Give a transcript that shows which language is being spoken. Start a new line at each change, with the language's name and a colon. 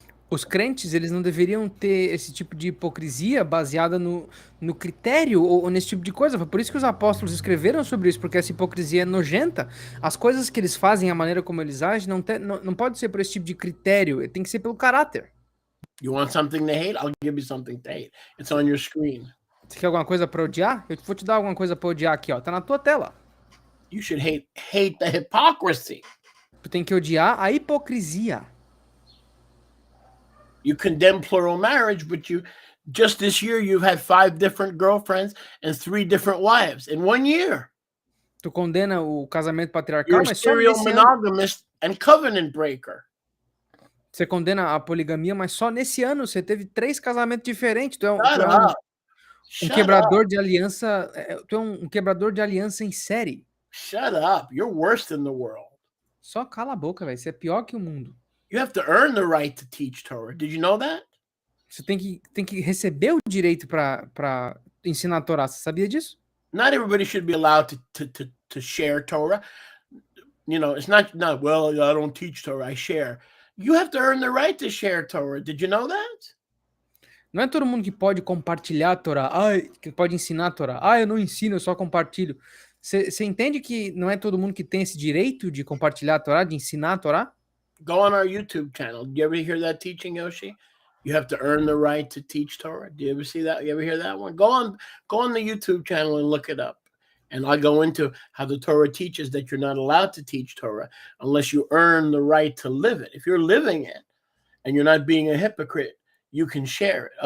Portuguese: Os crentes, eles não deveriam ter esse tipo de hipocrisia baseada no critério ou nesse tipo de coisa. Foi por isso que os apóstolos escreveram sobre isso, porque essa hipocrisia é nojenta. As coisas que eles fazem, a maneira como eles agem, não pode ser por esse tipo de critério, tem que ser pelo caráter.
English: You want something to hate? I'll give you something to hate. It's on your screen.
Portuguese: Você quer alguma coisa para odiar? Eu vou te dar alguma coisa para odiar aqui, ó. Tá na tua tela.
English: You should hate the hypocrisy.
Portuguese: Tu tem que odiar a hipocrisia.
English: You condemn plural marriage, but just this year you've had 5 different girlfriends and 3 different wives in 1 year.
Portuguese: Tu condena o casamento patriarcal, mas só nesse
English: monogamist and covenant breaker.
Portuguese: Você condena a poligamia, mas só nesse ano você teve 3 casamentos diferentes. Tu é um quebrador de aliança. Tu é um quebrador de aliança em série.
English: Shut up. You're worse than the world.
Portuguese: Só cala a boca, velho. Você é pior que o mundo.
English: You have to earn the right to teach Torah. Did you know that?
Portuguese: Você tem que receber o direito para ensinar a Torá. Você sabia disso?
English: Not everybody should be allowed to share Torah. It's not well, I don't teach Torah, I share. You have to earn the right to share Torah. Did you know that?
Portuguese: Não é todo mundo que pode compartilhar a Torá, que pode ensinar a Torá. Eu não ensino, eu só compartilho. Você entende que não é todo mundo que tem esse direito de compartilhar a Torá, de ensinar a Torá?
English: Go on our YouTube channel. Do you ever hear that teaching, Yoshi? You have to earn the right to teach Torah. Do you ever see that? You ever hear that one? Go on the YouTube channel and look it up. And I go into how the Torah teaches that you're not allowed to teach Torah unless you earn the right to live it. If you're living it and you're not being a hypocrite, you can share it.